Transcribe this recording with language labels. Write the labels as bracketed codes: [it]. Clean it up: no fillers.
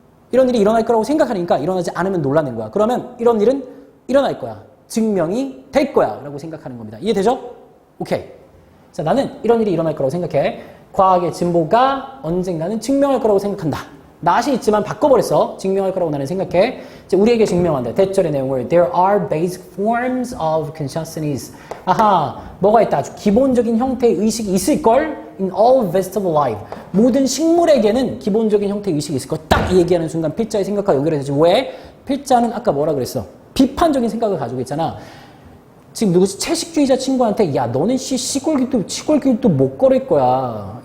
[ko] 이런 일이 일어날 거라고 생각하니까 일어나지 않으면 놀라는 거야. 그러면 이런 일은 일어날 거야. 증명이 될 거야 라고 생각하는 겁니다. 이해되죠? 오케이. 자, 나는 이런 일이 일어날 거라고 생각해. 과학의 진보가 언젠가는 증명할 거라고 생각한다. not이 있지만 바꿔버렸어. 증명할 거라고 나는 생각해. 이제 우리에게 증명한다. 대절의 내용을 [en] There are basic forms of consciousness. [ko] 아하, 뭐가 있다. 아주 기본적인 형태의 의식이 있을걸? [en] In all vegetable life. [ko] 모든 식물에게는 기본적인 형태의 의식이 있을걸. 딱 이 얘기하는 순간 필자의 생각과 연결해서 왜? 필자는 아까 뭐라 그랬어? 비판적인 생각을 가지고 있잖아. 지금 누구지? 채식주의자 친구한테 야 너는 시골길도 못 걸을 거야.